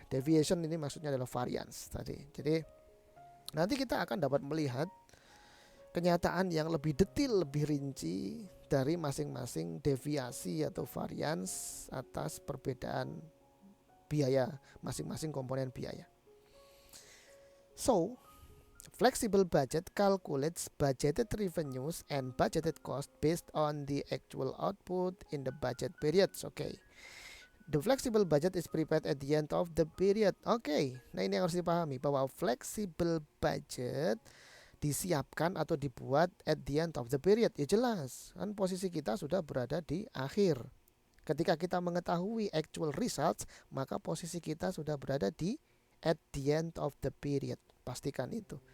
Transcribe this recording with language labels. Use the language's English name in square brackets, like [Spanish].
[Indonesian] Deviation ini maksudnya adalah variance tadi. Jadi nanti kita akan dapat melihat kenyataan yang lebih detail, lebih rinci dari masing-masing deviasi atau variance atas perbedaan biaya, masing-masing komponen biaya. [English] So, flexible budget calculates budgeted revenues and budgeted cost based on the actual output in the budget periods. The flexible budget is prepared at the end of the period. [Indonesian] Nah ini yang harus dipahami, bahwa flexible budget disiapkan atau dibuat [English] at the end of the period. [Indonesian] Ya jelas, kan posisi kita sudah berada di akhir. Ketika kita mengetahui actual results, maka posisi kita sudah berada di [English] at the end of the period. [Indonesian] Pastikan itu.